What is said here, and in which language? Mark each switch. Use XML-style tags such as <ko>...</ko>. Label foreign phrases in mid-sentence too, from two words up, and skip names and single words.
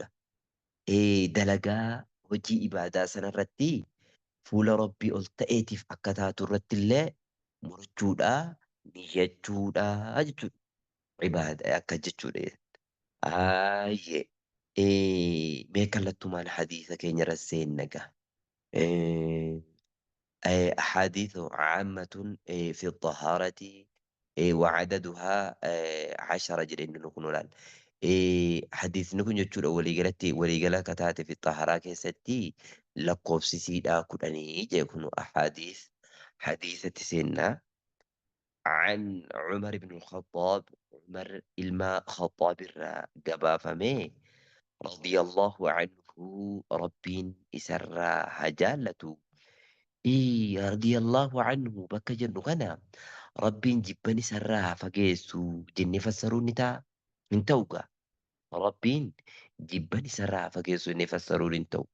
<om>Dalagaa hojii ibaadaa sanarratti fuula Rabbii ol ta'eetiif akka taatu irratti illee murachuudha, niyyachuudha jechuudha. Ibaada akka jechuudha. Aayye. Mee kallattumaan hadiisa keenya irra seennaga.</om> <ar>أحاديث عامة في الطهارة وعددها 10</ar> <om>jedheen kun olaal. Hadiisni kun jechuudha waliigala akka taate fi xaharaa keessatti lakkoofsisiidhaa 10 jee kun hadiisatti seennaa.</om> <ar>عن عمر بن الخطاب عمر</ar> <om>ilma خطاب irraa gabaafame</om> <ar>رضي الله عنه</ar> <om>Rabbiin isarraa haa jaallatu.</om> <ar>رضي الله عنه</ar> <om>bakka jennu kana Rabbiin jibbani isarraa haa fageessu jennee fassaruun ni ta'a. Hin ta'u gaa. Rabbiin jibbani isarraa haa fageessu jennee fassaruun hin ta'u.</om>